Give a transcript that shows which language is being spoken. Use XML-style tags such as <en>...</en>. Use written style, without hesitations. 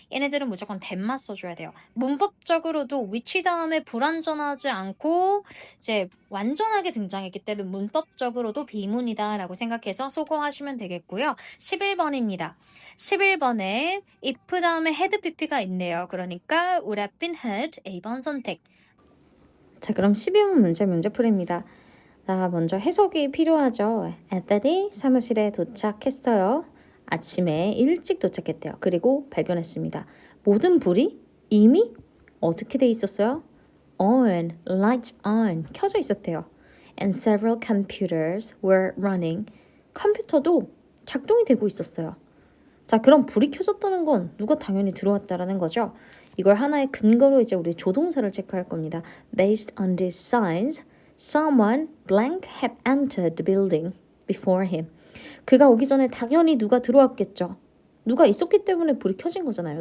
<ko>얘네들은 무조건 that만 써줘야 돼요. 문법적으로도 which 다음에 불완전하지 않고 이제 완전하게 등장했기 때문에 문법적으로도 비문이다 라고 생각해서 소거하시면 되겠고요. 11번입니다. 11번에 if 다음에 had pp가 있네요.</ko> <en>그러니까 would have been had</en> <ko>A번 선택. 자, 그럼 12번 문제풀이입니다. 자, 먼저 해석이 필요하죠. 애들이 사무실에 도착했어요. 아침에 일찍 도착했대요. 그리고 발견했습니다. 모든 불이 이미 어떻게 돼 있었어요?</ko> <en>On, lights on,</en> <ko>켜져 있었대요.</ko> <en>And several computers were running.</en> <ko>컴퓨터도 작동이 되고 있었어요. 자, 그럼 불이 켜졌다는 건 누가 당연히 들어왔다라는 거죠. 이걸 하나의 근거로 이제 우리 조동사를 체크할 겁니다.</ko> <en>Based on these signs, someone blank had entered the building before him.</en> <ko>그가 오기 전에 당연히 누가 들어왔겠죠. 누가 있었기 때문에 불이 켜진 거잖아요.</ko>